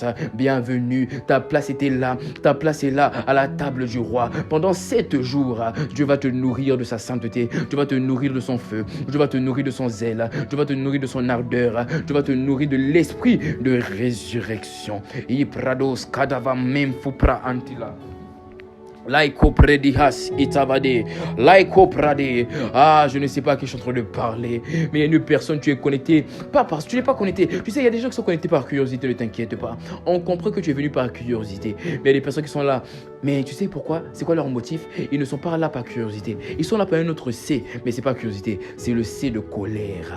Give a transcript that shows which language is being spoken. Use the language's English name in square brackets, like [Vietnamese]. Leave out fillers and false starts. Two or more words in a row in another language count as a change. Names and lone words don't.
[French] Bienvenue, ta place était là, ta place est là à la table du roi. Pendant 7 jours, Dieu va te nourrir de sa sainteté, Dieu va te nourrir de son feu, Dieu va te nourrir de son zèle, Dieu va te nourrir de son ardeur, Dieu va te nourrir de l'esprit de résurrection. Iprados kadava memfupra antila. Laiko predihas itabade, laiko prade. Ah, je ne sais pas à qui je suis en train de parler, mais il y a une personne, tu es connecté, pas parce que tu n'es pas connecté. Tu sais, il y a des gens qui sont connectés par curiosité, ne t'inquiète pas. On comprend que tu es venu par curiosité, mais il y a des personnes qui sont là. Mais tu sais pourquoi? C'est quoi leur motif? Ils ne sont pas là par curiosité. Ils sont là par un autre C, mais c'est pas curiosité, c'est le C de colère.